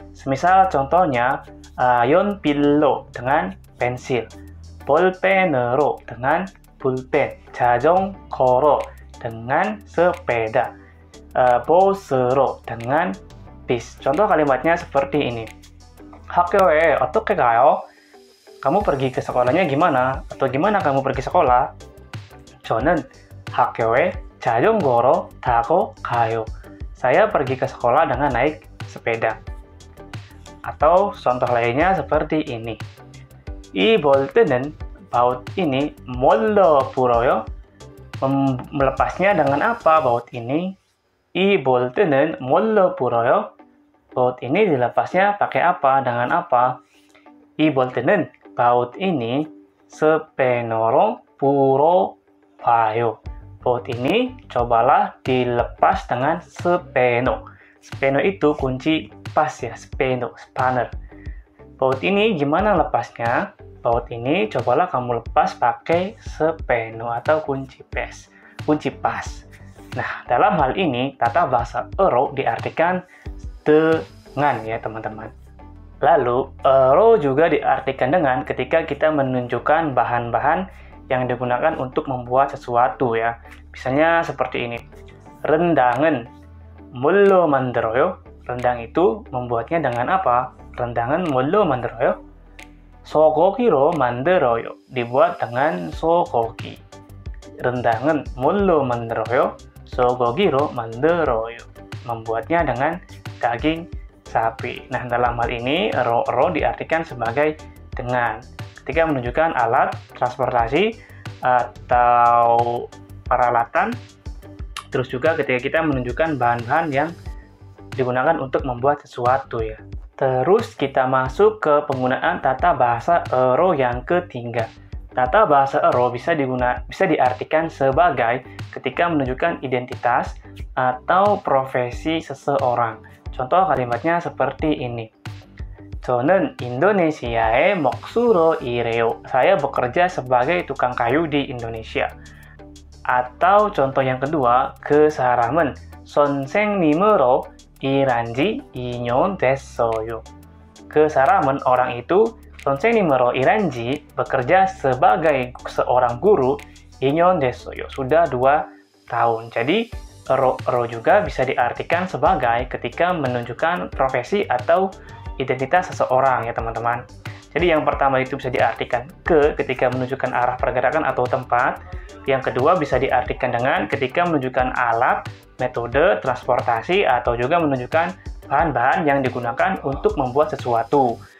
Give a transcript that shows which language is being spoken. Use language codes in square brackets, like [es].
[id] Semisal contohnya, yon pillo dengan pensil, bolpenero dengan pulpen, [ko] 자전거로 [id] dengan sepeda, [ko] 버스로 [id] dengan bis. Contoh kalimatnya seperti ini. [ko] 학교에 어떻게 가요? [id] Kamu pergi ke sekolahnya gimana? Atau gimana kamu pergi sekolah? [ko] 저는 학교에 자전거로 타고 가요. [id] Saya pergi ke sekolah dengan naik sepeda. Atau contoh lainnya seperti ini. [ko] 이 볼트는 [id] baut ini [ko] 뭘로 불어요? [id] Melepasnya dengan apa baut ini? [ko] 이 볼트는 뭘로 불어요? [id] Baut ini dilepasnya pakai apa? Dengan apa? [ko] 이 볼트는 [id] baut ini [ko] 스페너로 불어봐요. [id] Baut ini cobalah dilepas dengan speno. Speno itu kunci pas ya, speno, spanner. Baut ini gimana lepasnya? Baut ini cobalah kamu lepas pakai speno atau kunci pas. Nah, dalam hal ini tata bahasa ero diartikan dengan ya teman-teman. Lalu, ero juga diartikan dengan ketika kita menunjukkan bahan-bahan yang digunakan untuk membuat sesuatu ya. Misalnya seperti ini. [ko] Rendang은 뭘로 만들어요? [id] Rendang itu membuatnya dengan apa? [ko] Rendangan 뭘로 만들어요? 소고기로 만들어요. [id] Dibuat dengan sogogi. [ko] Rendan은 뭘로 만들어요? 소고기로 만들어요. [id] Membuatnya dengan daging sapi. Nah, dalam hal ini, ero diartikan sebagai dengan. Ketika menunjukkan alat, transportasi, atau peralatan, terus juga ketika kita menunjukkan bahan-bahan yang digunakan untuk membuat sesuatu ya. Terus kita masuk ke penggunaan tata bahasa ero yang ketiga. Tata bahasa ero bisa diartikan sebagai ketika menunjukkan identitas atau profesi seseorang. Contoh kalimatnya seperti ini. [ko] 저는 인도네시아의 목수로 일해요. [id] Saya bekerja sebagai tukang kayu di Indonesia. Atau contoh yang kedua, [ko] 그 사람은 선생님으로 일한 지 2년 됐어요. 그 사람은 [id] orang itu [ko] 선생님으로 일한 지 [id] bekerja sebagai seorang guru [ko] 2년 됐어요. [id] Sudah 2 tahun. Jadi ero juga bisa diartikan sebagai ketika menunjukkan profesi atau identitas seseorang ya teman-teman. Jadi yang pertama itu bisa diartikan ke ketika menunjukkan arah pergerakan atau tempat. Yang kedua bisa diartikan dengan ketika menunjukkan alat, metode, transportasi, atau juga menunjukkan bahan-bahan yang digunakan untuk membuat sesuatu.